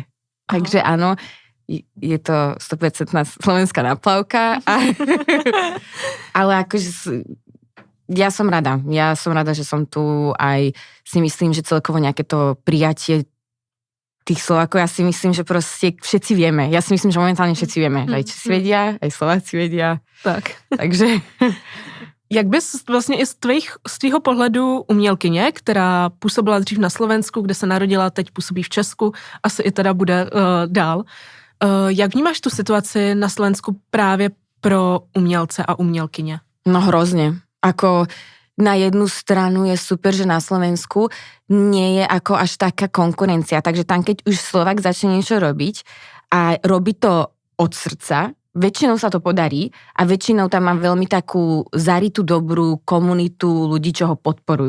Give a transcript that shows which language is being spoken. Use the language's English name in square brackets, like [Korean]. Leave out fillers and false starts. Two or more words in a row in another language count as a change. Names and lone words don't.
[Slovak] Takže áno, je to 100% slovenská náplavka. Ale akože ja som rada, že som tu, aj si myslím, že celkovo nejaké to prijatie tých Slovákov, ja si myslím, že proste všetci vieme. Ja si myslím, že momentálne všetci vieme. Aj Česi vedia, aj Slováci vedia. Tak. Takže... [Czech] Jak bys vlastně i z tvýho pohledu umělkyně, která působila dřív na Slovensku, kde se narodila, teď působí v Česku, asi i teda bude dál. Jak vnímáš tu situaci na Slovensku právě pro umělce a umělkyně? [Slovak] No hrozne. Ako na jednu stranu je super, že na Slovensku nie je ako až taká konkurencia. Takže tam, keď už Slovák začne niečo robiť a robí to od srdca, väčšinou sa to podarí a väčšinou tam má veľmi takú zaritú dobrú komunitu ľudí, čo ho podporujú.